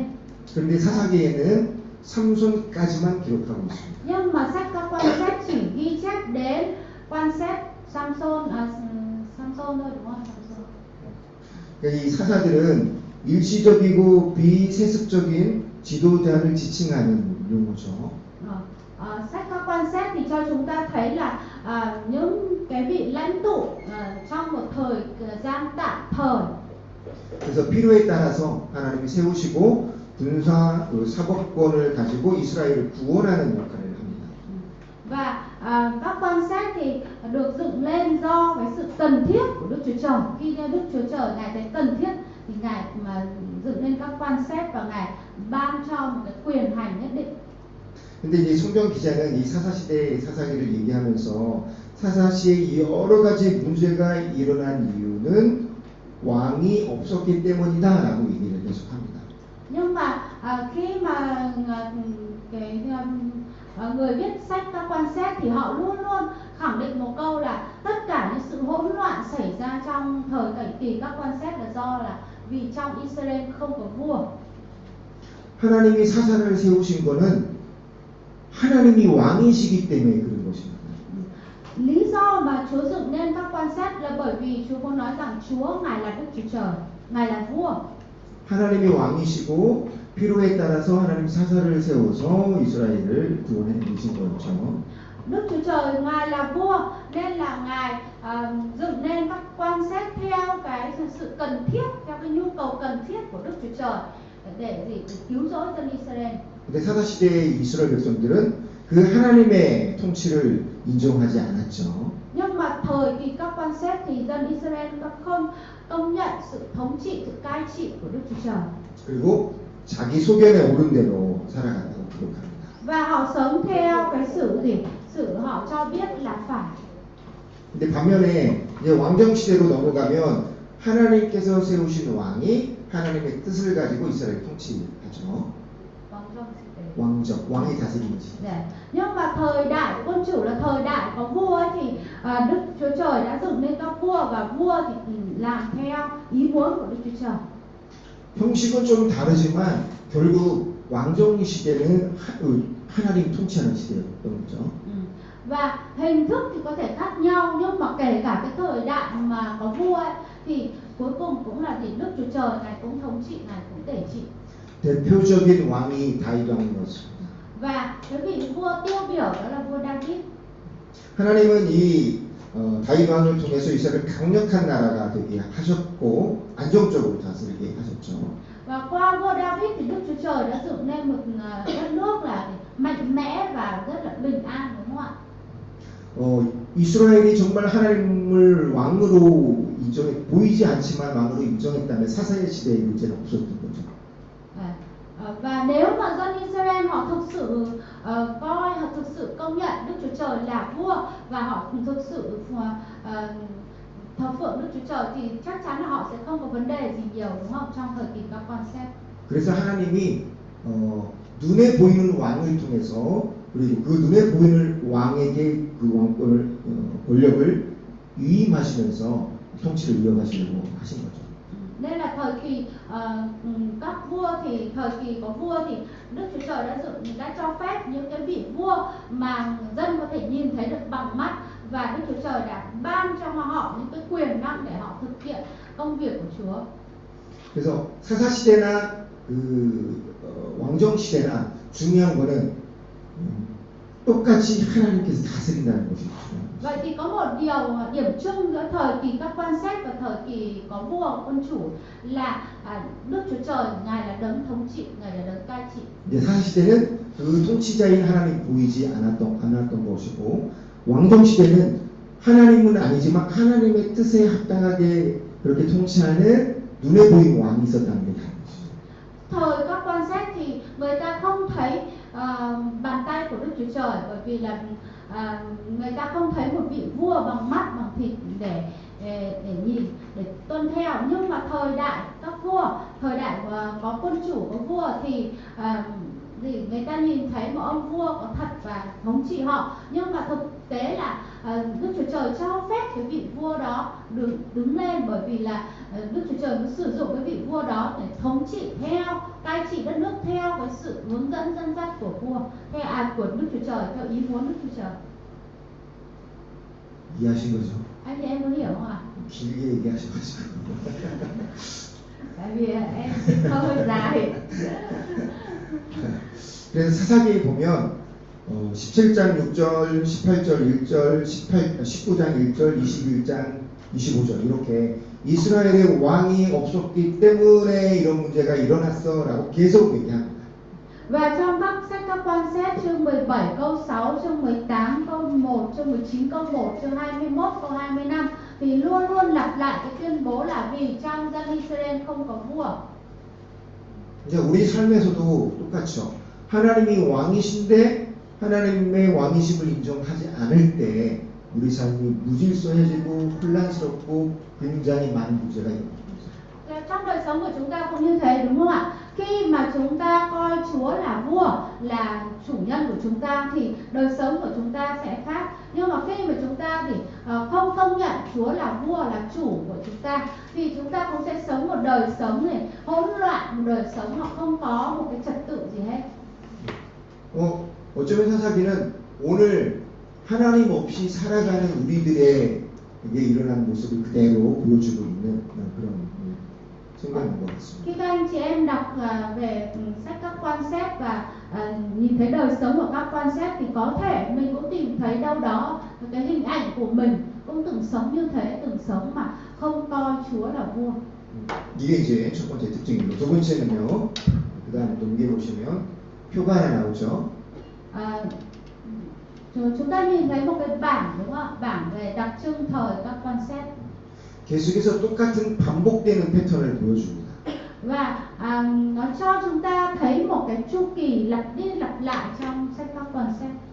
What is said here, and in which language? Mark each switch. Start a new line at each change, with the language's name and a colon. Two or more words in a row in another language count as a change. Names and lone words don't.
Korean: 그런데 사사기에는 삼손까지만 기록하고 있습니다.
Vietnamese: Nhưng mà sách các quan xét chỉ ghi chép đến quan xét Samson Samson thôi đúng không? Samson.
Korean: 그러니까 이 사사들은 일시적이고 비세습적인 지도자를 지칭하는 용어죠.
Vietnamese: Sách các quan xét thì cho chúng ta thấy là những cái vị lãnh tụ trong một thời gian tạm thời.
Korean: 그래서 필요에 따라서 하나님이 세우시고 군사 사법권을 가지고 이스라엘을 구원하는 역할을 합니다.
Vietnamese: Và các quan xét thì được dựng lên do cái sự cần thiết của Đức Chúa Trời. Khi Đức Chúa Trời Ngài thấy cần thiết thì Ngài mà dựng lên các quan xét và Ngài ban cho một cái quyền hành nhất định.
Korean: 근데 이제 성경 기자는 이 사사시대의 사사기를 얘기하면서 사사시에 여러 가지 문제가 일어난 이유는 왕이 없었기 때문이다라고 얘기를 계속합니다.
Vietnamese: Nhưng mà khi mà người viết sách các quan xét thì họ luôn luôn khẳng định một câu là tất cả những sự hỗn loạn xảy ra trong thời kỳ các quan xét là do là vì trong Israel không có vua.
Korean: 하나님이 사사를 세우신 거는 하나님이 왕이시기 때문에 그런 것입니다.
Vietnamese: Lý do mà Chúa dựng nên các quan xét là bởi vì Chúa có nói rằng Chúa Ngài là Đức Chúa Trời, Ngài là vua.
Korean: 하나님이 왕이시고 필요에 따라서 하나님 사사를 세워서 이스라엘을 구원해 주신 거죠.
Vietnamese: Đức Chúa Trời Ngài là vua nên là Ngài dựng nên các quan xét theo cái sự cần thiết, theo cái nhu cầu cần thiết của Đức Chúa Trời để cứu rỗi dân Israel.
Korean: 근데 사사 시대의 이스라엘 백성들은 그 하나님의 통치를 인정하지 않았죠.
Vietnamese: Nhưng mà thời kỳ các quan xét thì dân Israel không công nhận sự thống trị, sự cai trị của Đức Chúa Trời.
Korean: 그리고 자기 소견에 오른 대로 살아간다고 기록합니다.
Vietnamese: Và họ sống theo cái sự họ cho biết là phải.
Korean: 근데 반면에 이제 왕정 시대로 넘어가면 하나님께서 세우신 왕이 하나님의 뜻을 가지고 이스라엘 통치하죠. 왕정, 왕이 다스리는 시대. 네.
Vietnamese: Nhưng mà thời đại quân chủ là thời đại có vua ấy thì Đức Chúa Trời đã dựng nên các vua và vua thì làm theo ý muốn của Đức Chúa Trời.
Korean: 형식은 좀 다르지만 결국 왕정 시대는 하나님 통치하는 시대였던 거죠.
Vietnamese: Và hình thức thì có thể khác nhau nhưng mà kể cả cái thời đại mà có vua ấy, thì cuối cùng cũng là thì Đức Chúa Trời Ngài cũng thống trị, Ngài cũng tể trị.
Korean: 대표적인 왕이 다윗 왕이었습니다.
Vietnamese: Và cái vị vua tiêu biểu đó là vua David.
Korean: 하나님은 이 다윗 왕을 통해서 이스라엘 강력한 나라가 되게 하셨고 안정적으로 다스리게 하셨죠.
Vietnamese: Và qua vua David thì Đức Chúa Trời đã dựng nên một đất nước là mạnh mẽ và rất là bình an, đúng không ạ?
Korean: 이스라엘이 정말 하나님을 왕으로 보이지 않지만 왕으로 인정했다면 사사의 시대에 문제는 없었던 거죠.
Vietnamese: Và nếu mà dân Israel họ thực sự coi, họ thực sự công nhận Đức Chúa Trời là vua và họ thực sự thờ phượng Đức Chúa Trời thì chắc chắn là họ sẽ không có vấn đề gì nhiều, đúng không? Trong thời kỳ các quan xét.
Korean: 그래서 하나님이 눈에 보이는 왕을 통해서 그리고 그 눈에 보이는 왕에게 그 왕권을 권력을 위임하시면서 통치를 이어가시려고 하신 거죠.
Vietnamese: Nên là thời kỳ các vua thì thời kỳ có vua thì Đức Chúa Trời đã cho phép những cái vị vua mà dân có thể nhìn thấy được bằng mắt và Đức Chúa Trời đã ban cho họ những cái quyền năng để họ thực hiện công việc của Chúa.
Korean: 그래서 사사 시대나 왕정 시대나 중요한 거는 똑같이 하나님께서 다스린다는 것이 중요합니다.
Vietnamese: Vậy thì có một điểm chung giữa thời kỳ các quan xét và thời kỳ có vua quân chủ là Đức Chúa Trời Ngài là đấng thống trị, Ngài là đấng cai trị.
Korean: 이제 사사 시대는 그 통치자인 하나님 보이지 않았던 것이고 왕정 시대는 하나님은 아니지만 하나님의 뜻에 합당하게 그렇게 통치하는 눈에 보이는 왕이 있었다는 게 다른 것이죠.
Vietnamese: Thời các quan xét thì người ta không thấy bàn tay của Đức Chúa Trời bởi vì là người ta không thấy một vị vua bằng mắt, bằng thịt để nhìn, để tuân theo. Nhưng mà thời đại các vua, thời đại có quân chủ, có vua thì người ta nhìn thấy một ông vua có thật và thống trị họ. Nhưng mà thực tế là Đức Chúa Trời cho phép cái vị vua đó đứng lên bởi vì là Đức Chúa Trời mới sử dụng cái vị vua đó để thống trị theo, cai trị đất nước theo cái sự hướng dẫn dẫn dắt của vua, của Đức Chúa Trời, theo ý muốn Đức Chúa Trời.
Korean: 이해하신 거죠?
Vietnamese: Anh chị em có hiểu không ạ?
Korean: 길게 얘기하셔가지고.
Vietnamese: Tại vì em sinh hơi dài.
Korean: 그래서 사사기에 보면 17장 6절, 18절 1절, 19장 1절, 21장 25절 이렇게 이스라엘의 왕이 없었기 때문에 이런 문제가 일어났어 라고 계속 얘기합니다.
Vietnamese: Và trong các sách các quan xét chương 17 câu 6, chương 18 câu 1, chương 19 câu 1, chương 21 câu 25 thì luôn luôn lặp lại cái tuyên bố là vì trong dân Israel không có vua.
Korean: 이제 우리 삶에서도 똑같죠. 하나님이 왕이신데 하나님의 왕이심을 인정하지 않을 때 우리 삶이 무질서해지고 혼란스럽고 굉장히 많은 문제가 있는 겁니다.
Vietnamese: Trong đời sống của chúng ta cũng như thế đúng không ạ? Khi mà chúng ta coi Chúa là vua, là chủ nhân của chúng ta thì đời sống của chúng ta sẽ khác. Nhưng mà khi mà chúng ta thì không công nhận Chúa là vua, là chủ của chúng ta thì chúng ta cũng sẽ sống một đời sống này hỗn loạn, một đời sống họ không có một cái trật tự gì hết.
Korean: 어쩌면 사사기는 오늘 하나님 없이 살아가는 우리들의 이게 일어나는 모습을 그대로 보여주고 있는 그런 생각인 것 같습니다.
Vietnamese: Khi các anh chị em đọc về sách các quan xét và nhìn thấy đời sống của các quan xét thì có thể mình cũng tìm thấy đâu đó cái hình ảnh của mình cũng từng sống như thế, từng sống mà không coi Chúa là vua.
Korean: 이게 이제 첫 번째 특징이고 두 번째는요. 그 다음에 넘겨보시면 표가 하나 나오죠.
Vietnamese: Chúng ta nhìn thấy một cái bảng đúng không ạ? Bảng về đặc trưng thời các quan xét.
Korean: 계속해서 똑같은 반복되는 패턴을 보여줍니다.
Vietnamese: Và nó cho chúng ta thấy một cái chu kỳ lặp đi lặp lại trong sách các quan xét.